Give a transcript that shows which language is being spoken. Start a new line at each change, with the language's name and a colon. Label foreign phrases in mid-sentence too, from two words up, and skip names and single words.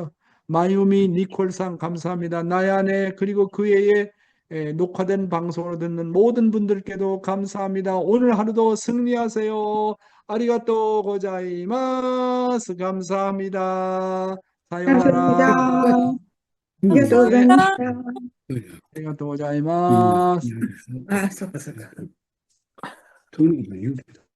Korean: 마유미 니콜상 감사합니다. 나야네 그리고 그 외에 녹화된 방송을 듣는 모든 분들께도 감사합니다. 오늘 하루도 승리하세요.
Japanese: ありがとうございます. 감사합니다.
Korean: 사요나라. 감사합니다.
Japanese: ありがとうございます. あ、そうかそうか。そういうのが言うけど。